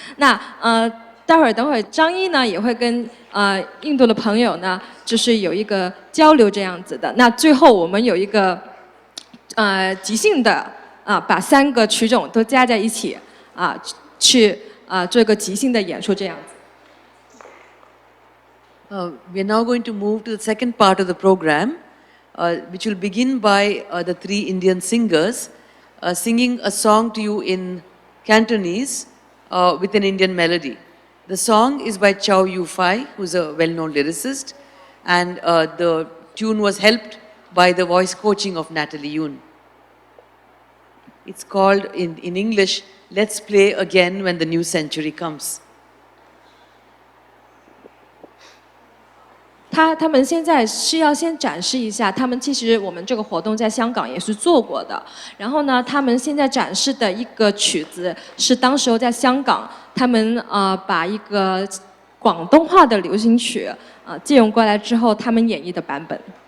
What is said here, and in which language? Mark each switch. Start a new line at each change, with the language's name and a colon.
Chinese: 那等会儿张一呢也会跟印度的朋友呢，就是有一个交流这样子的。那最后我们有一个即兴的把3个曲种都加在一起去做一个即兴的演出这样子。
English: We are now going to move to the second part of the program, which will begin by the 3 Indian singers singing a song to you in Cantonese with an Indian melody. The song is by Chow Yu-fai, who's a well-known lyricist, and the tune was helped by the voice coaching of Natalie Yoon. It's called, in English, Let's Play Again When the New Century Comes.
Chinese: 他们现在是要先展示一下，他们其实我们这个活动在香港也是做过的。然后呢，他们现在展示的一个曲子是当时候在香港，他们把一个广东话的流行曲借用过来之后，他们演绎的版本。